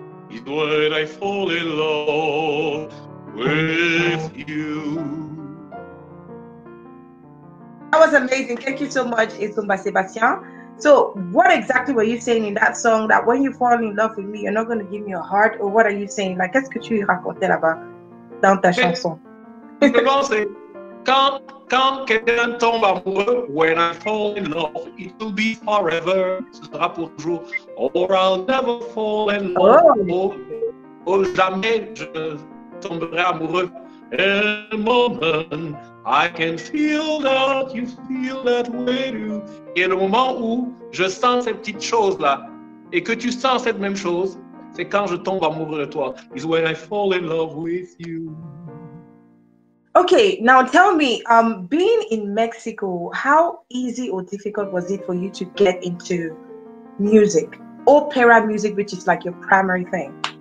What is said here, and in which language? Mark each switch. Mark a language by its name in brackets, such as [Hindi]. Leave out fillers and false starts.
[English] It's when I fall in love with you. That was amazing. Thank you so much, Essomba Sebastien. So, what exactly were you saying in that song? That when you fall in love with me, you're not going to give me a heart? Or what are you saying? [French] Like, qu'est-ce que tu racontais là-bas dans ta chanson? C'est quand quelqu'un tombe amoureux, [English] when I fall in love, it will be forever. [French] Ce sera pour toujours. [English] Or I'll never fall in love. [French] Oh, jamais je tomberai amoureux. [English] In a moment, I can feel that you feel that way too. [French] Et le moment où je sens ces petites choses-là, et que tu sens cette même chose, c'est quand je tombe amoureux de toi. [English] It's when I fall in love with you. Okay, now tell me, being in Mexico, how easy or difficult was it for you to get into music, opera music, which is like your primary thing?